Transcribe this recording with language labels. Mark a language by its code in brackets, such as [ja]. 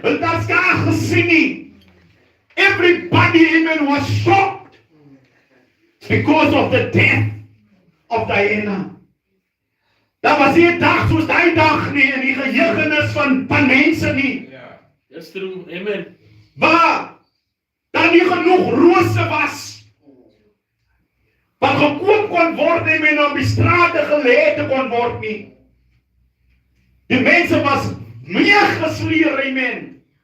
[af] Hulle het skaars gesien nie. [en] Everybody, amen, was shocked because of the death of Diana. [af] Daar was nie 'n dag soos daai dag nie in die geheugenis van mense nie. Ja. [en] That's true. Amen. [af] Waar daar nie genoeg rose was wat gekoop kon word en op die strate gelê te kon word nie. Die mense was meegesleer, amen,